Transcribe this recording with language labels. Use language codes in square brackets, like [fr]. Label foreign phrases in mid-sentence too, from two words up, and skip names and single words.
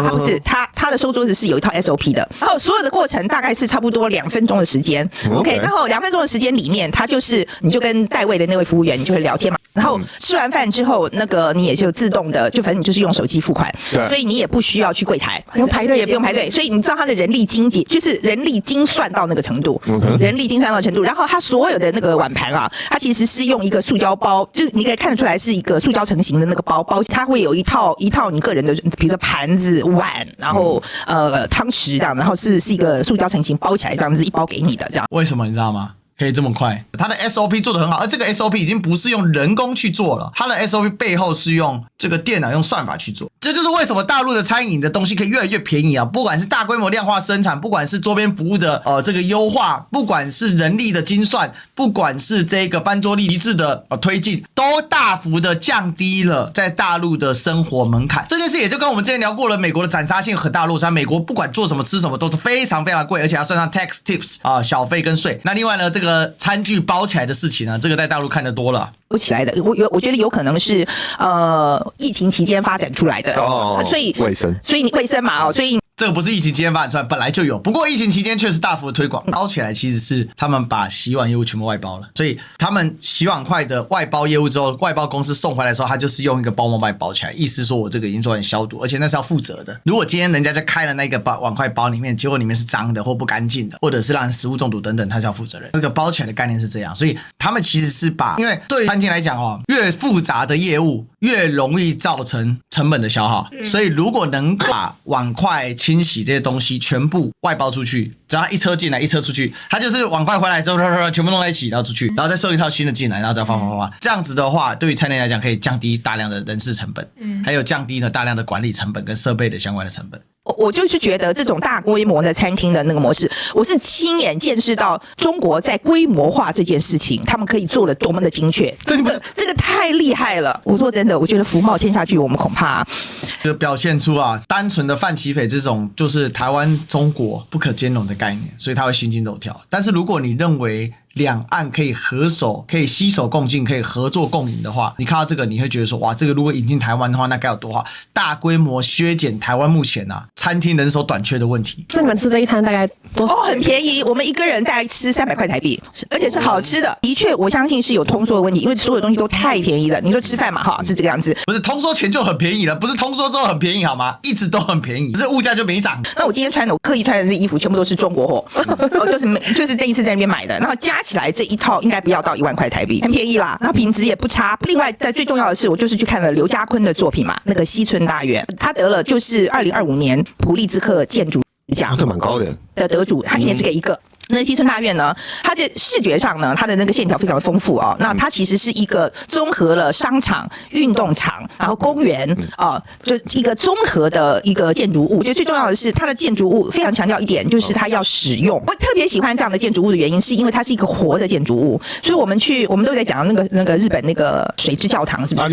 [zh] 他不是，他的收桌子是有一套 SOP 的，然後所有的過程大概是差不多2分鐘的時間。OK， 然後2分鐘的時間裡面，他就是你就跟帶位的那位服務員你就會聊天嘛。然後吃完飯之後，那個你也就自動的，就反正你就是用手機付款，所以你也不需要去櫃檯，不用排隊也不用排隊，所以你知道他的人力經濟就是人力精算到那個程度，人力精算到程度。然後他所有的那個碗盤啊，他其實是用一個塑膠包，就是你可以看得出來是一個塑膠成型的那個包，它會有一套你個人的，比如說盤子、碗，然後湯匙這樣，然後是一個塑膠成型包起來這樣子一包給你的這樣。為什麼你知道嗎？可以這麼快，它的 SOP 做得很好，而這個 SOP 已經不是用人工去做了，它的 SOP 背後是用這個電腦用算法去做。這就是為什麼大陸的餐飲的東西可以越來越便宜啊！不管是大規模量化生產，不管是周邊服務的這個優化，不管是人力的精算，不管是這個翻桌率極致的推進，都大幅的降低了在大陸的生活門檻。這件事也就跟我們之前聊過了，美國的斬殺性很大落差，美國不管做什麼吃什麼都是非常非常貴，而且要算上 [en] tax tips [zh] 小費跟稅。那另外呢，這個餐具包起來的事情呢，這個在大陸看得多了。包起來的，我覺得有可能是疫情期間發展出來的，所以衛生嘛，所以。這個不是疫情期間發展出來，本來就有。不過疫情期間確實大幅的推廣，包起來其實是他們把洗碗業務全部外包了。所以他們洗碗筷的外包業務之後，外包公司送回來的時候，他就是用一個包膜把你包起來，意思說我這個已經做完消毒，而且那是要負責的。如果今天人家就開了那個碗筷包裡面，結果裡面是髒的或不乾淨的，或者是讓人食物中毒等等，他是要負責任。這個包起來的概念是這樣，所以他們其實是把，因為對餐廳來講越複雜的業務越容易造成成本的消耗。所以如果能把碗筷、清洗這些東西全部外包出去，只要一車進來一车出去，它就是碗筷回來之后全部弄在一起，然后出去，然后再收一套新的进来，然后再发。这样子的话，对于餐厅來講可以降低大量的人事成本，還有降低了大量的管理成本跟設備的相關的成本。我就是覺得這種大規模的餐廳的那個模式，我是親眼見識到中國在規模化這件事情，他們可以做得多麼的精確，這個太厲害了。我說真的，我覺得福茂簽下去，我們恐怕就表現出單純的范琪斐這種就是台灣中國不可兼容的概念，所以他會心驚肉跳。但是如果你認為兩岸可以合手，可以攜手共進，可以合作共贏的話，你看到這個，你會覺得說，哇，這個如果引進台灣的話，那該有多好！大規模削減台灣目前餐廳人手短缺的問題。那你們吃這一餐大概多少？很便宜，我們一個人大概吃300塊台幣，而且是好吃的。的確，我相信是有通縮的問題，因為所有東西都太便宜了。你說吃飯嘛，哈，是這個樣子。不是通縮前就很便宜了，不是通縮之後很便宜好嗎？一直都很便宜，只是物價就沒漲。那我今天穿的，我刻意穿的這衣服全部都是中國貨，就是這一次在那邊買的，然後加起來這一套應該不要到1萬塊台幣，很便宜啦，然後品質也不差。另外，最重要的是，我就是去看了劉家坤的作品嘛，那個西村大院，他得了就是2025年普利茲克建築獎，這蠻高的得主，他一年只給一個。那西村大院呢，它的視覺上呢，它的那個線條非常的豐富哦。那它其實是一個綜合了商場、運動場，然後公園就一個綜合的一個建築物。我覺得最重要的是，它的建築物非常強調一點，就是它要使用。我特別喜歡這樣的建築物的原因，是因為它是一個活的建築物。所以我們都在講那個日本那個水之教堂，是不是？